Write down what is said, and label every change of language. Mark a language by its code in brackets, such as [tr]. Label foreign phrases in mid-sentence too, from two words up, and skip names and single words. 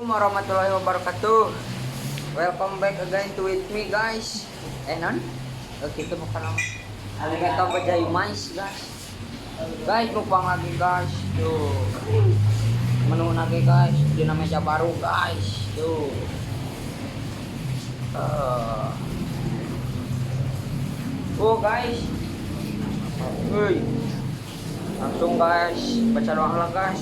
[ar] ورحمة الله وبركاته. [en] Welcome back again to with me guys. Non? [ms] Kita makan lang. [ja] ありがとうございます guys. [ms] Guys, mukbang lagi guys. Tuh. Menu lagi guys. Di meja baru guys. Tuh. Oh guys. Woi. Langsung guys, baca doa lah guys.